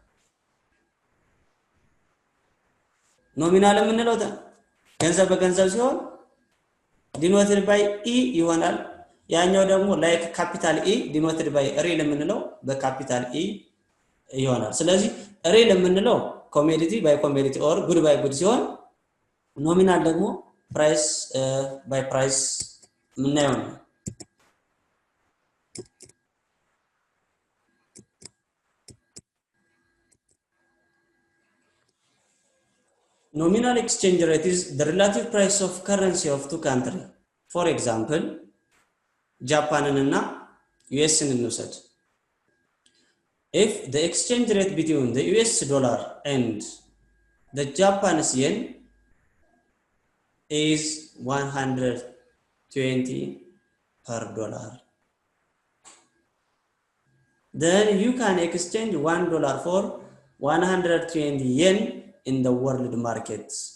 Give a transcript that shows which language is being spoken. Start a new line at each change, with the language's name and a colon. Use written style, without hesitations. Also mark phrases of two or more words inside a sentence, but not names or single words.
Amharic: ኖሚናል የምንለው ገንዘብ በገንዘብ ሲሆን
English: denoted by E
Amharic: ይሆናል ያኛው ደግሞ ላይክ
English: ካፒታል E denoted by real
Amharic: የምንለው በካፒታል E ይሆናል ስለዚህ
English: real የምንለው commodity by commodity or good by good
Amharic: ሲሆን ኖሚናል ደግሞ
English: price by price
Amharic: ምናየው ነው
English: Nominal exchange rate is the relative price of currency of two countries. For example, Japan and US እንውሰድ If the exchange rate between the US dollar and the Japanese yen is 120 per dollar, then you can exchange $1 for 120 yen in the world markets.